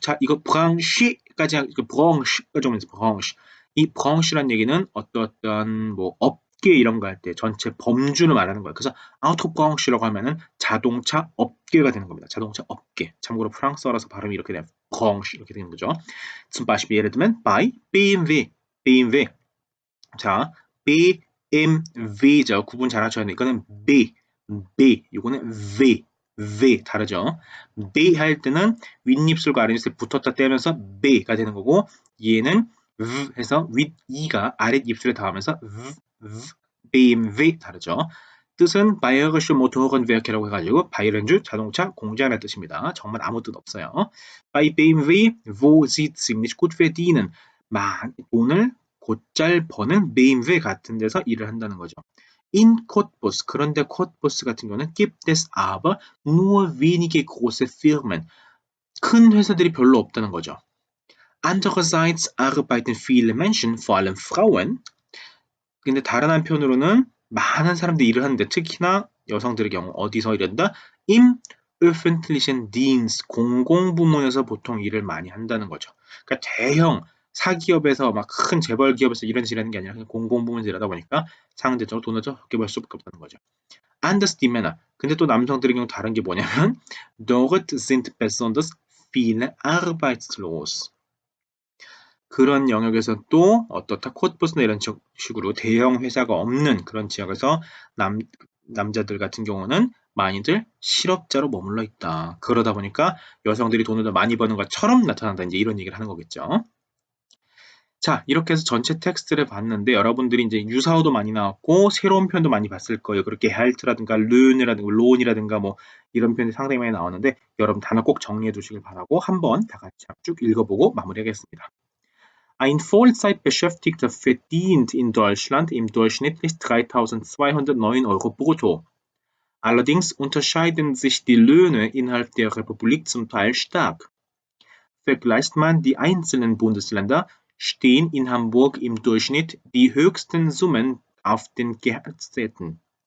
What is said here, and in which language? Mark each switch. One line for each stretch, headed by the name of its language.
Korean: 자, 이거 branche까지 branche까지 오면서 branche. 이 branche란 얘기는 어떤 뭐 업계 이런 거 할 때 전체 범주를 말하는 거예요. 그래서 Autobranche라고 하면은 자동차 업계가 되는 겁니다. 자동차 업계. 참고로 프랑스어라서 발음이 이렇게 돼요. branche 이렇게 되는 거죠.
German: zum Beispiel
Korean: 예를 들면
German: by BMW.
Korean: 자, BMW죠. 구분 잘 하셔야 돼요. 이거는 이거는 다르죠. B 할 때는 윗입술과 아랫입술 붙었다 떼면서 B가 되는 거고 얘는 해서 윗이가 아랫입술에 닿으면서 BMW 다르죠. 뜻은 바이어르슈 모토renwerk라고 해가지고 바이에른주 자동차 공장이라는 뜻입니다. 정말 아무 뜻 없어요.
German: Bei BMW, wo sie ziemlich gut verdienen.
Korean: 돈을 곧잘 버는 BMW 같은 데서 일을 한다는 거죠.
German: In Cottbus,
Korean: 그런데 Cottbus 같은 경우는
German: gibt es aber nur wenige große Firmen.
Korean: 큰 회사들이 별로 없다는 거죠.
German: Andererseits arbeiten viele Menschen, vor allem Frauen.
Korean: 근데 다른 한편으로는 많은 사람들이 일을 하는데 특히나 여성들의 경우 어디서 일한다?
German: Im öffentlichen Dienst,
Korean: 공공부문에서 보통 일을 많이 한다는 거죠. 그러니까 대형 사기업에서 막 큰 재벌 기업에서 이런 일을 하는 게 아니라 그냥 공공부문에서 일하다 보니까 상대적으로 돈을 적게 벌 수밖에 없다는 거죠.
German: Anders die Männer.
Korean: 근데 또 남성들의 경우 다른 게 뭐냐면
German: Dort sind besonders viele arbeitslos.
Korean: 그런 영역에서 또 어떻다 콧부스나 이런 식으로 대형 회사가 없는 그런 지역에서 남자들 같은 경우는 많이들 실업자로 머물러 있다. 그러다 보니까 여성들이 돈을 더 많이 버는 것처럼 나타난다. 이제 이런 얘기를 하는 거겠죠. 자, 이렇게 해서 전체 텍스트를 봤는데 여러분들이 이제 유사어도 많이 나왔고 새로운 표현도 많이 봤을 거예요. 그렇게 헬트라든가 른이라든가 론이라든가 뭐 이런 표현이 상당히 많이 나왔는데 여러분 단어 꼭 정리해 두시길 바라고 한번 다 같이 쭉 읽어보고 마무리하겠습니다.
German: Ein Vollzeitbeschäftigter verdient in Deutschland im durchschnittlich 3.209 Euro brutto. Allerdings unterscheiden sich die Löhne innerhalb der Republik zum Teil stark. Vergleicht man die einzelnen Bundesländer, stehen in Hamburg im Durchschnitt die höchsten Summen auf den Gehaltszetteln.